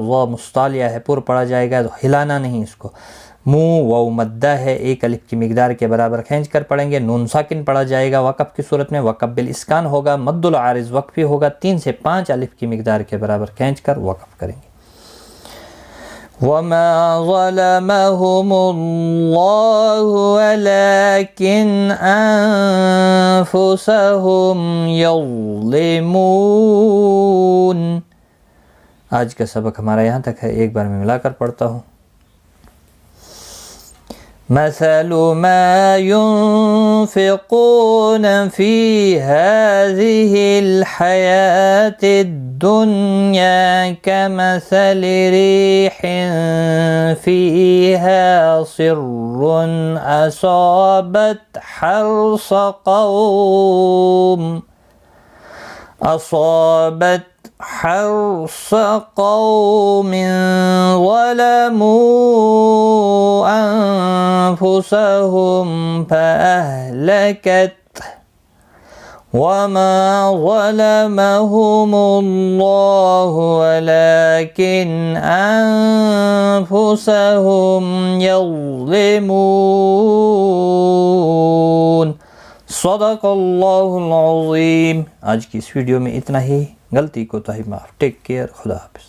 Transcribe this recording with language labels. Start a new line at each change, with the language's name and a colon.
Urdu: وا مستعلیہ ہے پر پڑھا جائے گا، ہلانا نہیں اس کو. منہ واو مدہ ہے، 1 الف کی مقدار کے برابر کھینچ کر پڑھیں گے. نون ساکن پڑھا جائے گا وقف کی صورت میں، وقف بالاسکان ہوگا. مد العارض وقفی ہوگا، 3 سے 5 الف کی مقدار کے برابر کھینچ کر وقف کریں گے.
Arabic: وما ظلمهم الله ولكن أنفسهم يظلمون.
Urdu: آج کا سبق ہمارا یہاں تک ہے، ایک بار میں ملا کر پڑھتا ہوں.
Arabic: مثل ما ينفقون في هذه الحياة الدنيا كمثل ريح فيها سر أصابت حرث قوم ظلموا أنفسهم فأهلكت. وما ظلمهم الله ولكن أنفسهم يظلمون.
Urdu: صدق اللہ العظیم. آج کی اس ویڈیو میں اتنا ہی. غلطی کوتاہی معاف. Take care. خدا حافظ.